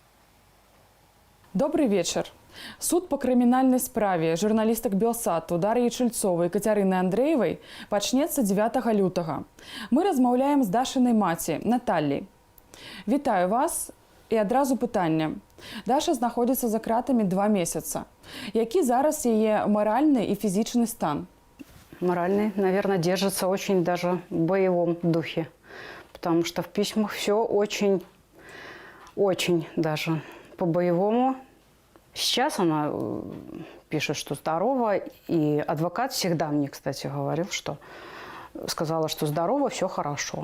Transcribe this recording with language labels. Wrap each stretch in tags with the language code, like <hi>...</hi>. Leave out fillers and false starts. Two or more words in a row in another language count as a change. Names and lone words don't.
<ru>Добрый вечер.</ru> <be>Суд по криминальной справе журналисток Белсату Дар'и Чульцовой и Кацярыны Андрэевай пачнецца 9 лютага. Мы размаўляем з Дашынай маці Наталлей. Вітаю вас і адразу пытанне. Даша знаходзіцца за кратамі 2 месяца. Які зараз яе маральны и физичный стан?</be> <ru>Моральный, наверное, держится очень даже в боевом духе. Потому что в письмах все очень даже по-боевому. Сейчас она пишет, что здорова. И адвокат всегда мне, кстати, говорил, что сказала, что здорово, все хорошо.</ru>